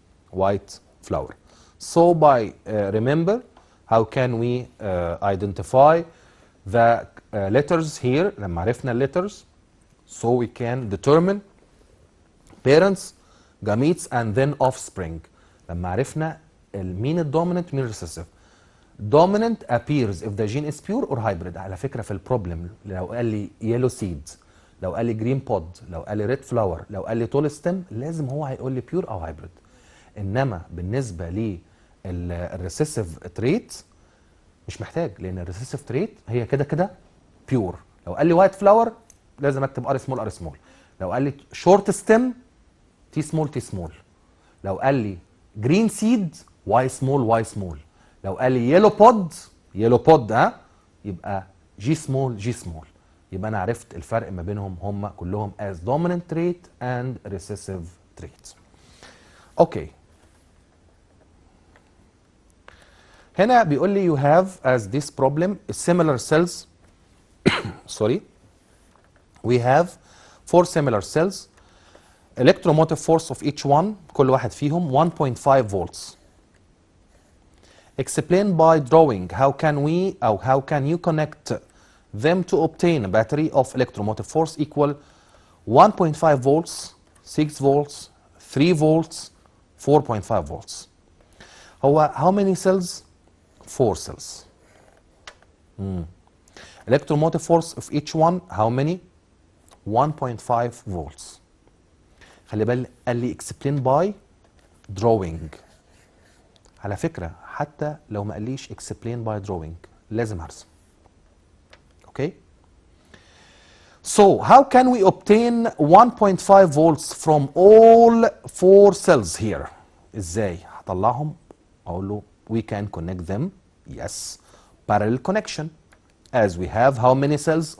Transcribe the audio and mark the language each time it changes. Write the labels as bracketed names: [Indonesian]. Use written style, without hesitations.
[English] White flour. So by remember, how can we identify the letters here? [Arabic] لما عرفنا [English] letters, so we can determine parents, gametes, and then offspring. [Arabic] لما عرفنا مين الدوميننت مين الريسيسيف. [English] dominant appears if the gene is pure or hybrid. [Arabic] على فكرة في البروبلم لو قال لي [English] yellow seeds، [Arabic] لو قال لي [English] green pod، [Arabic] لو قال لي [English] red flower، [Arabic] لو قال لي [English] tall stem، [Arabic] لازم هو هيقول لي pure أو hybrid. إنما بالنسبة للريسيسيف تريت مش محتاج، لأن الريسيسيف تريت هي كده كده pure. لو قال لي [English] white flower [Arabic] لازم أكتب R small R small. لو قال لي [English] short stem [Arabic] T small T small. لو قال لي [English] green seed Y small Y small. [Arabic] لو قال لي يلو بود يبقى جي سمول. يبقى انا عرفت الفرق ما بينهم هم كلهم [English] as dominant trait and recessive trait. [Arabic] اوكي. هنا بيقول لي [English] you have as this problem similar cells sorry we have 4 similar cells electromotive force of each one [Arabic] كل واحد فيهم [English] 1.5 volts. Explain by drawing how can you connect them to obtain a battery of electromotive force equal 1.5 volts, 6 volts, 3 volts, 4.5 volts. هو how many cells? 4 cells. Electromotive force of each one how many? 1.5 volts. [Arabic] خلي بالك قال لي [English] explain by drawing. [Arabic] على فكرة حتى لو ما قاليش [English] explain by drawing [Arabic] لازم هرسم. اوكي. [English] So how can we obtain 1.5 volts from all 4 cells here? [Arabic] ازاي هطلعهم؟ اقول له [English] we can connect them. Yes. Parallel connection. As we have how many cells?